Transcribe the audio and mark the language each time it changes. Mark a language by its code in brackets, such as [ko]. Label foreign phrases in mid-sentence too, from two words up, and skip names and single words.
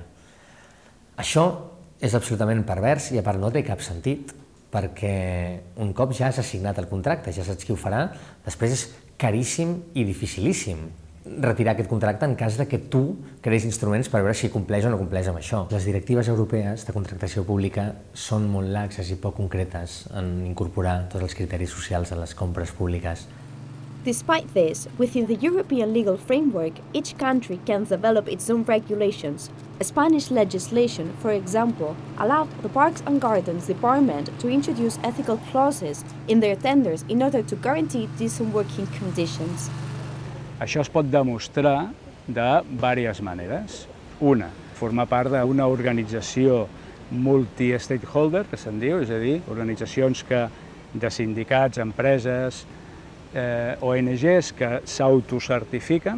[ca] Això és absolutament pervers i a part no té cap sentit, perquè un cop ja has assignat el contracte, ja saps qui ho farà, després és caríssim i dificilíssim retirar aquest contracte en cas que tu creïs instruments per veure si compleix o no compleix amb això. Les directives europees de contractació pública són molt laxes i poc concretes en incorporar tots els criteris socials en les compres públiques. [en] Despite this, within the European legal framework, each country can develop its own regulations. Spanish legislation, for example, allowed the Parks and Gardens Department to introduce ethical clauses in their tenders in order to guarantee decent working conditions. [ca] Això es pot demostrar de diverses maneres. Una, formar part d'una organització multi-stakeholder, que se'n diu, és a dir, organitzacions de sindicats, empreses, ONGs que s'autocertifiquen.